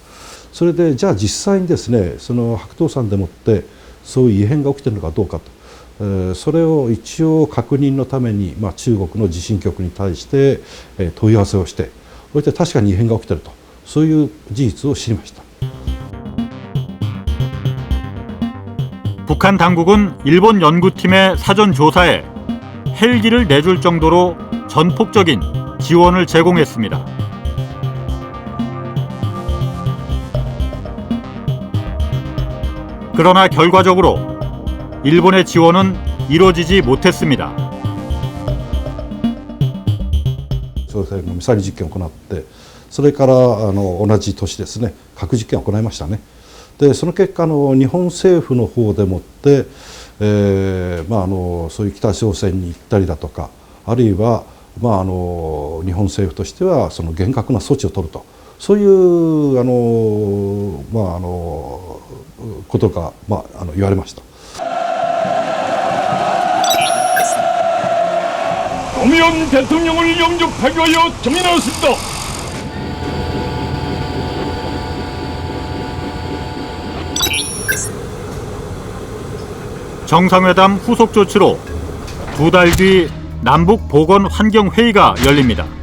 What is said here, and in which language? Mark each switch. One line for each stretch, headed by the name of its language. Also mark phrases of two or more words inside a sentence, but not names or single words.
Japanese: それでじゃあ実際にですね、その白頭山でもってそういう異変が起きているのかどうかと、それを一応確認のために、中国の地震局に対して問い合わせをして、そして確かに異変が起きていると、そういう事実を知りました。
Korean: 북한 당국은 일본 연구팀의 사전 조사에 헬기를 내줄 정도로 전폭적인 지원을 제공했습니다. 그러나 결과적으로 일본의 지원은 이루어지지 못했습니다.
Japanese: ミサイル実験を行って、それから同じ年ですね、核実験を行いましたね。でその結果日本政府の方でもって、そういう北朝鮮に行ったりだとか、あるいは日本政府としてはその厳格な措置を取るとそういうことが、言われました。
Korean: 노무현 대통령을 영접하기 위하여 정인하였습니다. 정상회담 후속 조치로 2달 뒤 남북 보건 환경 회의가 열립니다.